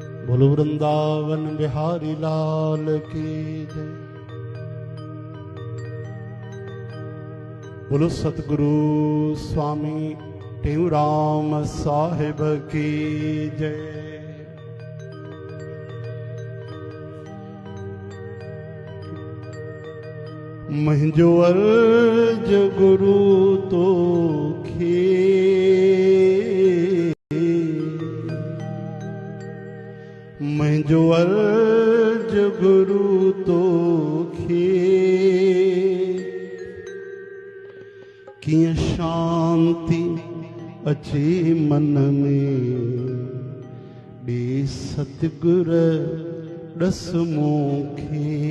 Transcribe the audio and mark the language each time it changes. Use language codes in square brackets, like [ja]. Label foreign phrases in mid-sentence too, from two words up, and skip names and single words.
[hi] बोलो वृंदावन बिहारी लाल की जय। बोलो सतगुरु स्वामी टेऊराम साहिब की जय। [sd] मुंहिंजो अर्ज गुरु तो खे, मुंहिंजो अर्ज गुरु तो खे, कीअं शांति अचे मन में ॾे सतगुर ॾस मूंखे।